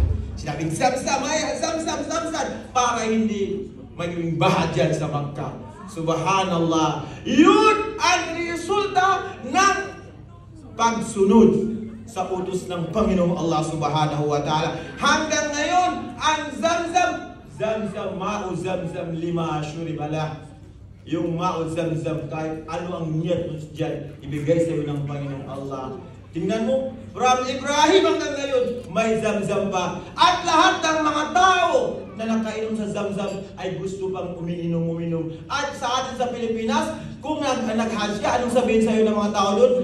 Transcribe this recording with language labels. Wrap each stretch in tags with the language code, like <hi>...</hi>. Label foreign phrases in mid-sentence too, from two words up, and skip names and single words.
<tl>Sinabing Zamzam, Zamzam, para hindi maging baha dyan sa Makkah. Subhanallah. Yun ang resulta ng pagsunod sa utos ng Panginoong Allah</tl> <ar>سبحانه وتعالى.</ar> <tl>Hanggang ngayon, ang Zamzam,</tl> <ar>ماء زمزم لما شرب له.</ar> <tl>Yung ma'u Zamzam, kahit ano ang niyat mo dyan, ibigay sa iyo ng Panginoong Allah. Tingnan mo, from Ibrahim hanggang ngayon, may Zamzam pa. At lahat ng mga tao na nakainom sa Zamzam ay gusto pang umiinom. At sa atin sa Pilipinas, kung nag-hajj ka, anong sabihin sa iyo ng mga tao doon?</tl>